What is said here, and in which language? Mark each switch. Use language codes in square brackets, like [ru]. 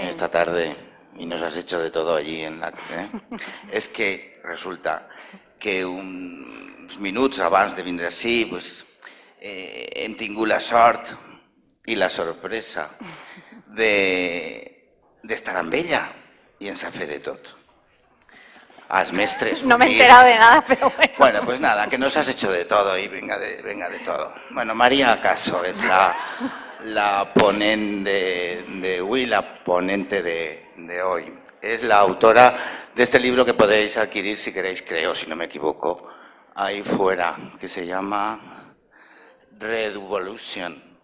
[es] esta tarde y nos has hecho de todo allí en la... [ca] És que resulta que uns minuts abans de vindre així pues, hem tingut la sort i la sorpresa d'estar amb ella i ens ha fet de tot. Als mestres. [es] No me he enterado de nada, pero bueno. Bueno, pues nada, que nos has hecho de todo y venga de todo. Bueno, María Caso es la ponente de hoy, la ponente de hoy. Es la autora de este libro que podéis adquirir si queréis, creo, si no me equivoco, ahí fuera, que se llama Revolution.